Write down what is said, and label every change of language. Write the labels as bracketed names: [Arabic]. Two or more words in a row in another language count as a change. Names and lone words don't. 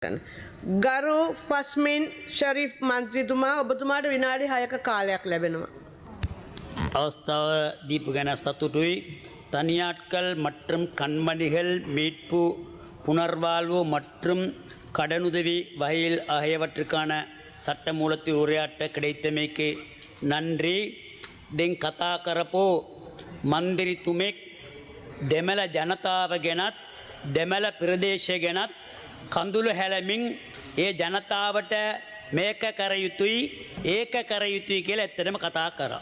[Sinhala] ගරු ෆස්මින් ෂරීෆ් මන්ත්‍රීතුමා ඔබතුමාට විනාඩි 6ක කාලයක් ලැබෙනවා. අවස්ථාව දීපු ගැන සතුටුයි [Tamil] தனியாட்கள் மற்றும் கண்மணிகள் மீட்பு புனர்வாழ்வு மற்றும் கடனுதவி வகையில் ஆகியவற்றுக்கான சட்டமூலத்தில் உரையாற்ற கிடைத்தமைக்கு நன்றி. [Sinhala] දෙන් කතා කරපු මන්දිරිතුමෙක් දෙමළ ජනතාව ගැනත් දෙමළ ප්‍රදේශය ගැනත් කඳුළු හැලමින් ඒ ජනතාවට මේක කර යුතුයි ඒක කර යුතුයි කියලා ඇත්තටම කතා කරා.